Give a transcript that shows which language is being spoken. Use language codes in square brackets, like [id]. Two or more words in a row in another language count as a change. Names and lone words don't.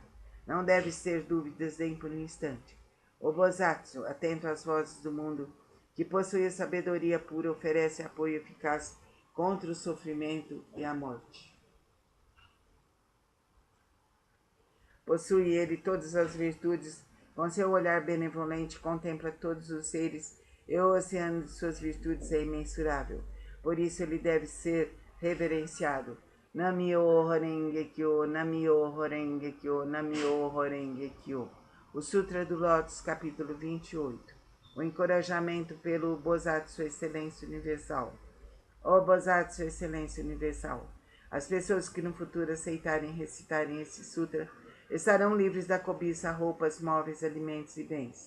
[pt] Não deves ter dúvidas nem por um instante. O Bosatsu, atento às vozes do mundo, que possui a sabedoria pura, oferece apoio eficaz contra o sofrimento e a morte. Possui ele todas as virtudes, com seu olhar benevolente contempla todos os seres, e o oceano de suas virtudes é imensurável. Por isso ele deve ser reverenciado. [ja] 南無妙法蓮華経、南無妙法蓮華経、南無妙法蓮華経. [pt] O Sutra do Lótus, capítulo 28. O encorajamento pelo Bosatsu Excelência Universal. Ó Bosatsu Excelência Universal, as pessoas que no futuro aceitarem recitarem esse sutra estarão livres da cobiça, roupas, móveis, alimentos e bens.